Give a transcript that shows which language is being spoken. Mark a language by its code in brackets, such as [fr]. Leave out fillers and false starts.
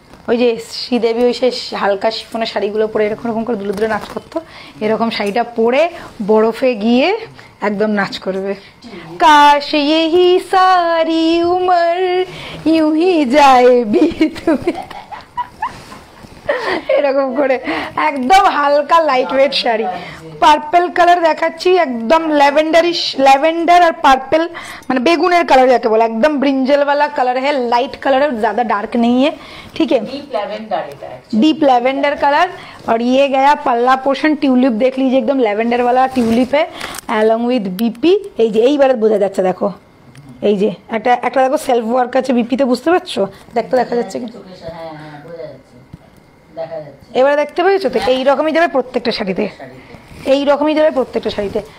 [bn] ওই যে শ্রীদেবী ওই সে হালকা শিফনের শাড়িগুলো পরে এরকম এরকম করে দুলে দুলে নাচ করতো, এরকম শাড়িটা পরে বরফে গিয়ে একদম নাচ করবে। [hi] কাশ यही सारी उम्र यूं ही जाए बीत बीत, [bn] এরকম করে একদম হালকা light weight sari. Purple colour দেখাচ্ছি, একদম ল্যাভেন্ডারিশ, ল্যাভেন্ডার আর पार्पल মানে বেগুনের কালার যাকে বলে, [hi] एकदम ब्रिंजल वाला कलर है, लाइट कलर है, ज्यादा डार्क नहीं है, ठीक है, डीप लैवेंडर [bn] এটা [hi] डीप लैवेंडर कलर। और ये गया पल्ला पोर्शन, टिউলিপ देख लीजिए, एकदम लैवेंडर वाला टिউলিপ है along with बीपी। [bn] এই যে এইবারে বোঝা যাচ্ছে, দেখো এই যে একটা একটা দেখো সেলফ ওয়ার্ক আছে বিপিতে, বুঝতে পারছো? দেখতে দেখা যাচ্ছে কি? হ্যাঁ হ্যাঁ বোঝা যাচ্ছে, দেখা যাচ্ছে। এবারে দেখতে পেয়েছো তো? এই রকমই যাবে প্রত্যেকটা শাড়িতে, এই রকমই যাবে প্রত্যেকটা শাড়িতে।